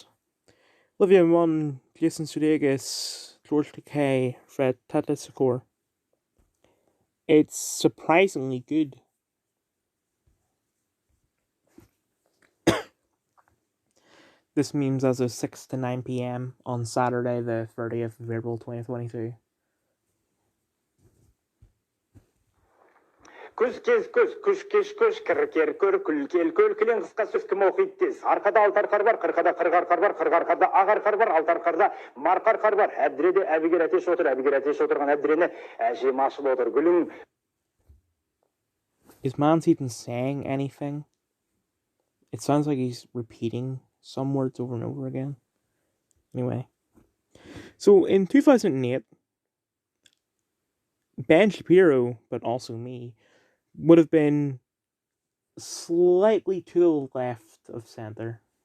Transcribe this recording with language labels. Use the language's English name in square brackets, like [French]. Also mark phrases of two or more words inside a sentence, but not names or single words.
[English] Olivia Munn, Jason Sudeikis, George Takei, Fred Tatasciore. It's surprisingly good. This memes as of 6 to 9 p.m. on Saturday, the 30th of April 2022. [Kazakh] Күз кез көз, күш кеш көш, кір кер көр, күл кел көл, кілең қысқа сөз кім оқиды тез. Арқада алты арқар бар, қырқада қырық арқар бар, қырық арқарда ақ арқар бар, алты арқарда марқа арқар бар. Әбдіреде әбігер әтеш отыр, әбігер әтеш отырған әбдірені әжем ашып отыр. Гүлің. [English] Is Mans even saying anything? It sounds like he's repeating some words over and over again. Anyway. So in 2008, Ben Shapiro, but also me, would have been slightly to the left of center.